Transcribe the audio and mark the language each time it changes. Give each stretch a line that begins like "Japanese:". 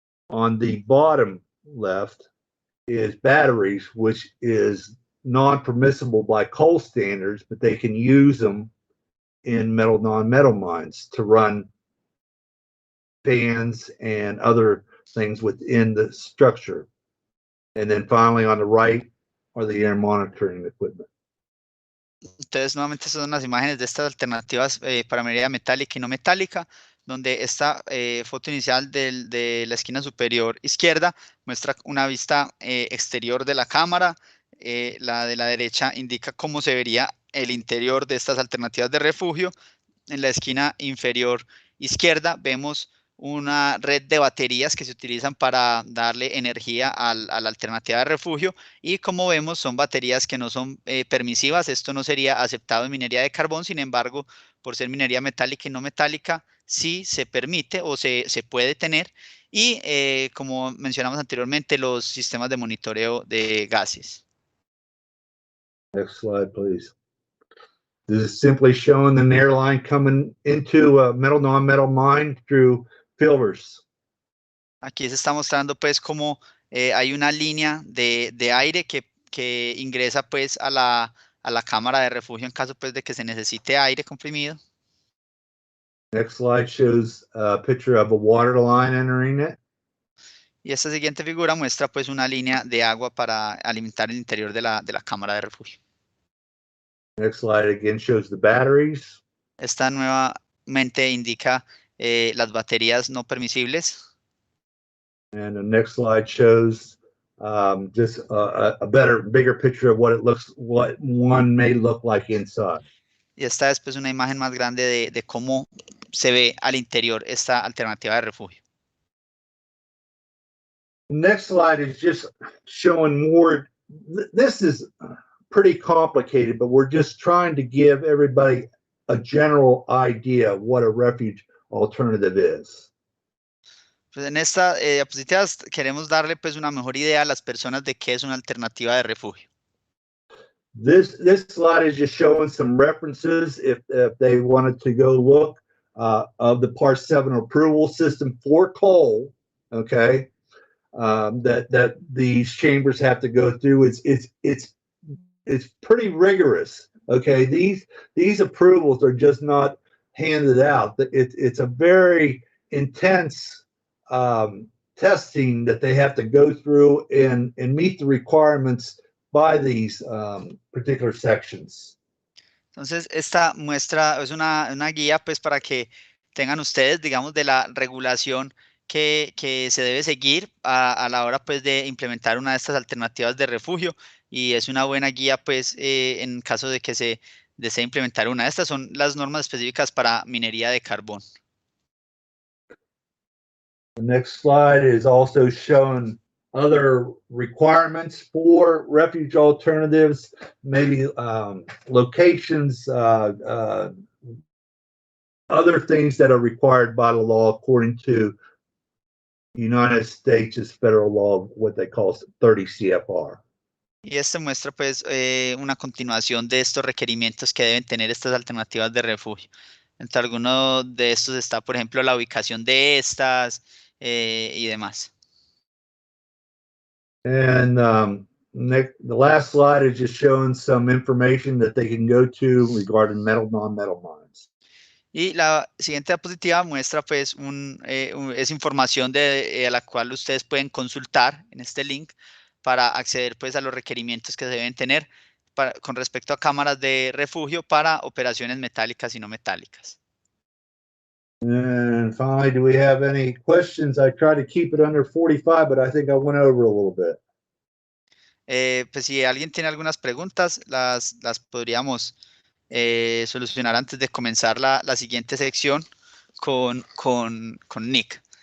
English: On the bottom left is batteries, which is non-permissible by coal standards, but they can use them in non-metal mines to run fans and other things within the structure. And then finally on the right are the air monitoring equipment.
Spanish: Entonces, nuevamente son las imágenes de estas alternativas para minería metálica y no metálica, donde esta foto inicial de la esquina superior izquierda muestra una vista exterior de la cámara. La de la derecha indica cómo se vería el interior de estas alternativas de refugio. En la esquina inferior izquierda vemos una red de baterías que se utilizan para darle energía a la alternativa de refugio, y como vemos son baterías que no son permisivas. Esto no sería aceptado en minería de carbón, sin embargo, por ser minería metálica y no metálica, sí se permite o se puede tener. Y como mencionamos anteriormente, los sistemas de monitoreo de gases.
English: Next slide, please. This is simply showing an airline coming into a metal non-metal mine through filters.
Spanish: Aquí se está mostrando pues cómo hay una línea de aire que ingresa pues a la cámara de refugio en caso pues de que se necesite aire comprimido.
English: Next slide shows a picture of a water line entering it.
Spanish: Y esta siguiente figura muestra pues una línea de agua para alimentar el interior de la cámara de refugio.
English: Next slide again shows the batteries.
Spanish: Esta nuevamente indica las baterías no permisibles.
English: And the next slide shows just a bigger picture of what one may look like inside.
Spanish: Y esta es pues una imagen más grande de cómo se ve al interior esta alternativa de refugio.
English: Next slide is just showing more. This is pretty complicated, but we're just trying to give everybody a general idea of what a refuge alternative is.
Spanish: Pues en esta diapositiva queremos darle pues una mejor idea a las personas de qué es una alternativa de refugio.
English: This slide is just showing some references if they wanted to go look of the Part 7 approval system for coal, okay, that these chambers have to go through. It's pretty rigorous, okay. These approvals are just not handed out. It's a very intense testing that they have to go through and meet the requirements by these particular sections.
Spanish: Entonces, esta muestra es una guía pues para que tengan ustedes, digamos, de la regulación que se debe seguir a la hora pues de implementar una de estas alternativas de refugio, y es una buena guía pues en caso de que se desee implementar una de estas. Son las normas específicas para minería de carbón.
English: The next slide is also showing other requirements for refuge alternatives, maybe locations, other things that are required by the law according to United States federal law, what they call 30 CFR.
Spanish: Y este muestra pues una continuación de estos requerimientos que deben tener estas alternativas de refugio. Entre algunos de estos está, por ejemplo, la ubicación de estas y demás.
English: And the last slide is just showing some information that they can go to regarding metal, non-metal mines.
Spanish: Y la siguiente diapositiva muestra pues es información a la cual ustedes pueden consultar en este link para acceder pues a los requerimientos que se deben tener con respecto a cámaras de refugio para operaciones metálicas y no metálicas.
English: And finally, do we have any questions? I try to keep it under 45, but I think I went over a little bit.
Spanish: Pues si alguien tiene algunas preguntas, las podríamos solucionar antes de comenzar la siguiente sección con Nick.